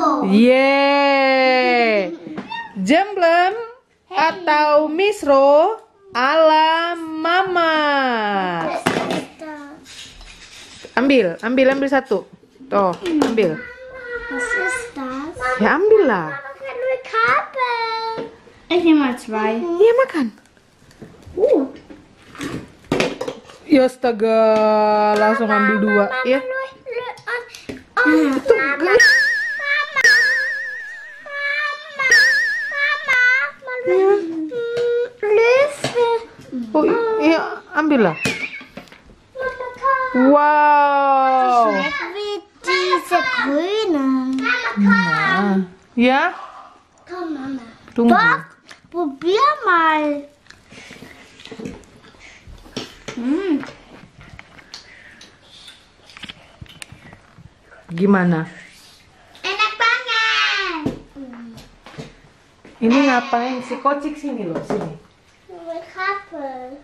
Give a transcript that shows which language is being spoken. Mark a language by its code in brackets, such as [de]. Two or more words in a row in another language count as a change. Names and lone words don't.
[id] Yeay. Jemblem atau misro ala Mama. Ambil satu. Tuh, ambil. Ya ambil lah. [de] Ich nehme mal 2. [id] Iya makan. Ya astaga, langsung ambil 2 ya. Oh iya, ambil lah. Wow. [de] Wie diese grüne. [id] Nah, ya, [de] Komm, Mama. [id] tunggu. [de] Doch, probier mal. [id] Gimana? Enak banget. Ini ngapain si kocik sini loh, sini. Kabel.